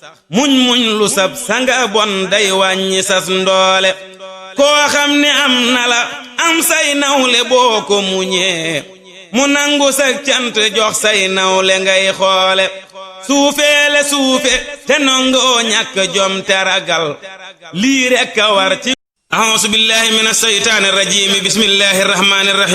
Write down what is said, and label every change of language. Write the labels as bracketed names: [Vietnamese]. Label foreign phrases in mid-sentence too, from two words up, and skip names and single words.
[Wolof] Muñ muñ lu sab sanga bon day wàññi sas ndoole. Koo xam ne am na la am say nawle boo ko muñee. Mu nangu sa cant jox say nawle ngay xoole. Suufeele suufe te nangoo ñàkk jom te ragal. Lii rekk a war ci. [Arabic] أعوذ بالله من الشيطان الرجيم. بسم الله الرحمن الرحيم.